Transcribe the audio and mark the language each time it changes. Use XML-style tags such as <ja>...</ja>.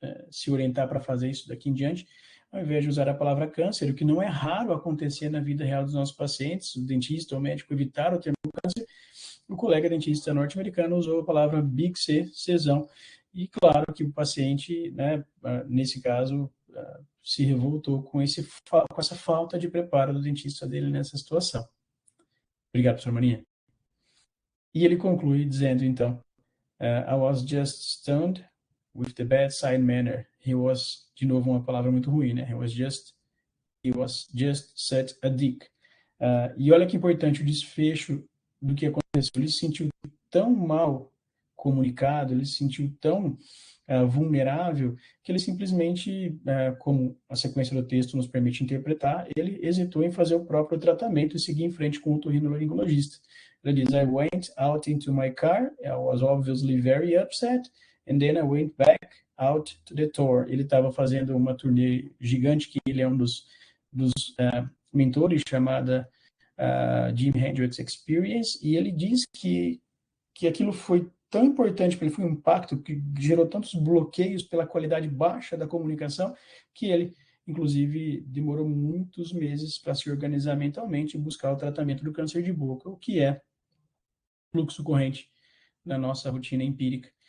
<pt>se orientar para fazer isso daqui em diante, ao invés de usar a palavra câncer, o que não é raro acontecer na vida real dos nossos pacientes, o dentista ou o médico evitar o termo câncer, o colega dentista norte-americano usou a palavra Big C, Czão, e claro que o paciente, nesse caso, se revoltou com essa falta de preparo do dentista dele nessa situação. Obrigado, professor Mania. E ele conclui dizendo, então,</pt> <en>I was just stunned with the bedside manner. He was,</en> <pt>de novo, uma palavra muito ruim, né?</pt> <en>He was just such a dick.</en> <pt>E olha que importante o desfecho do que aconteceu. Ele se sentiu tão mal comunicado, ele se sentiu tão vulnerável, que ele simplesmente, como a sequência do texto nos permite interpretar, ele hesitou em fazer o próprio tratamento e seguir em frente com o otorrinolaringologista. Ele diz,</pt> <en>I went out into my car, I was obviously very upset, and then I went back out to the tour.</en> <pt>Ele estava fazendo uma turnê gigante, que ele é um dos mentores, chamada Jimi Hendrix Experience, e ele diz que aquilo foi tão importante para ele, foi um impacto que gerou tantos bloqueios pela qualidade baixa da comunicação, que ele, inclusive, demorou muitos meses para se organizar mentalmente e buscar o tratamento do câncer de boca, o que é fluxo corrente na nossa rotina empírica.</pt>